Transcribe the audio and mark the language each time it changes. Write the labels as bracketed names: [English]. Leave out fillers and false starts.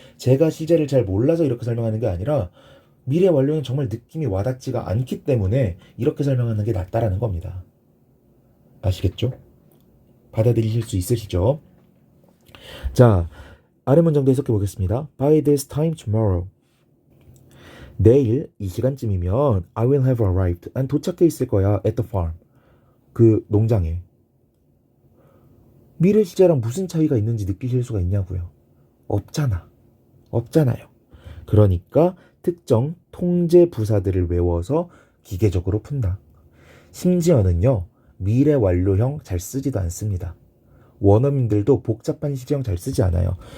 [Korean] 제가 시제를 잘 몰라서 이렇게 설명하는 게 아니라 미래 완료는 정말 느낌이 와닿지가 않기 때문에 이렇게 설명하는 게 낫다라는 겁니다. 아시겠죠? 받아들이실 수 있으시죠? 자, 아래 문장도 해석해 보겠습니다. [English] By this time tomorrow. [Korean] 내일 이 시간쯤이면 [English] I will have arrived. [Korean] 난 도착해 있을 거야. [English] At the farm. [Korean] 그 농장에. 미래 시제랑 무슨 차이가 있는지 느끼실 수가 있냐고요. 없잖아요. 그러니까 특정 통제 부사들을 외워서 기계적으로 푼다. 심지어는요. 미래 완료형 잘 쓰지도 않습니다. 원어민들도 복잡한 시제형 잘 쓰지 않아요.